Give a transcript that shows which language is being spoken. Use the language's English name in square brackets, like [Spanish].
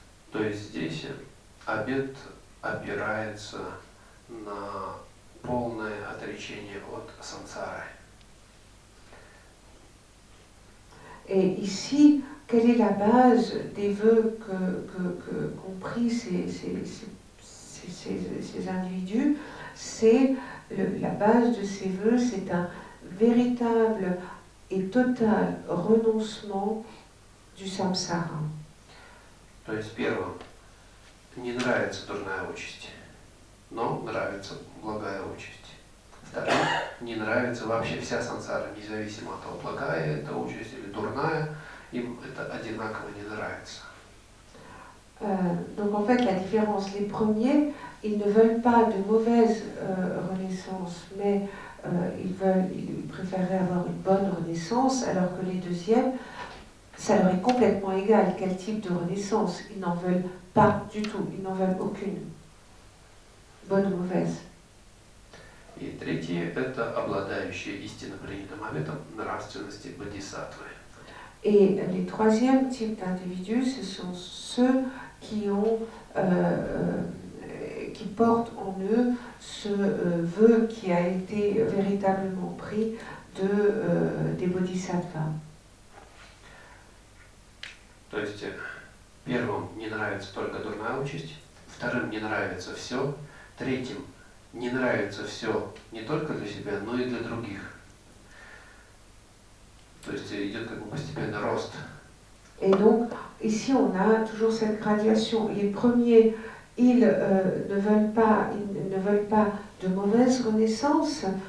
[Russian] То есть здесь обет опирается на полное отречение от сансары. [French] Et ici, quelle est la base des vœux qu'ont pris ces individus? C'est la base de ces vœux, c'est un véritable et total renoncement du samsara. [Russian] То есть первым не нравится дурная участь, но нравится благая участь. Вторым не нравится вообще вся сансара, независимо от того, благая это участь или дурная, им это одинаково не нравится. [French] Donc en fait la différence, les premiers, ils ne veulent pas de mauvaise renaissance, mais ils préféreraient avoir une bonne renaissance, alors que les deuxièmes, ça leur est complètement égal quel type de renaissance, ils n'en veulent pas du tout, ils n'en veulent aucune, bonne ou mauvaise. [Russian] И третье – это обладающие истинно принятым обетом нравственности бодхисаттвы. [French] Et les troisièmes types d'individus, ce sont ceux qui portent en eux ce vœu qui a été véritablement pris des bodhisattvas. [Russian] То есть первым не нравится только дурная участь, вторым не нравится все, третьим не нравится все не только для себя, но и для других. То есть идет как бы постепенный рост. [French] Et donc, ici, on a toujours cette graduation. Les premiers, ils ne veulent pas de mauvaise renaissance.